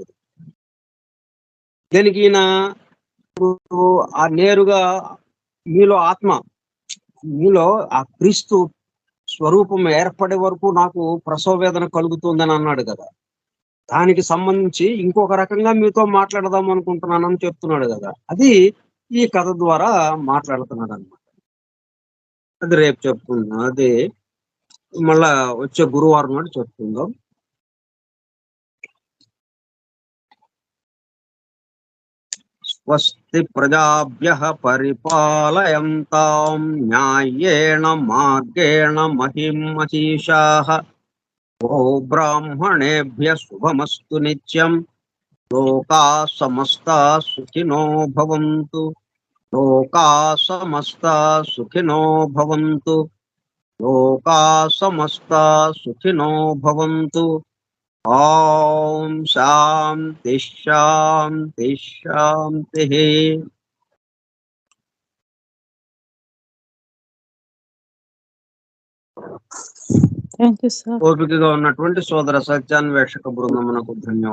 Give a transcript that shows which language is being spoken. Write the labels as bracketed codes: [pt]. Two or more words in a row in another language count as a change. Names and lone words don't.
[te] దీనికి ఈయన ఇప్పుడు నేరుగా మీలో ఆత్మ, మీలో ఆ క్రీస్తు స్వరూపం ఏర్పడే వరకు నాకు ప్రసవ వేదన కలుగుతుందని అన్నాడు గదా! దానికి సంబంధించి ఇంకొక రకంగా మీతో మాట్లాడదాం అనుకుంటున్నానని చెప్తున్నాడు గదా! అది ఈ కథ ద్వారా మాట్లాడుతున్నాడన్నమాట. అది రేపు చెప్పుకుందాం. అది మళ్ళా వచ్చే గురువారం నాడు చెప్పుకుందాం. [sa] స్వస్తి ప్రజాభ్యః పరిపాలయంతాం న్యాయేణ మార్గేణ మహిం మహిషాః. బ్రాహ్మణేభ్యः శుభమస్తు నిత్యం. లోకాः సమస్తాः సుఖినో భవంతు. లోకాः సమస్తాः సుఖినో భవంతు. లోకాः సమస్తాः సుఖినో భవంతు. ఓం శాంతి శాంతి శాంతిః. [en] thank you sir. [te] ఓపికగా ఉన్నటువంటి సోదర సత్యాన్వేషక బృందమునకు ధన్యవాదములు.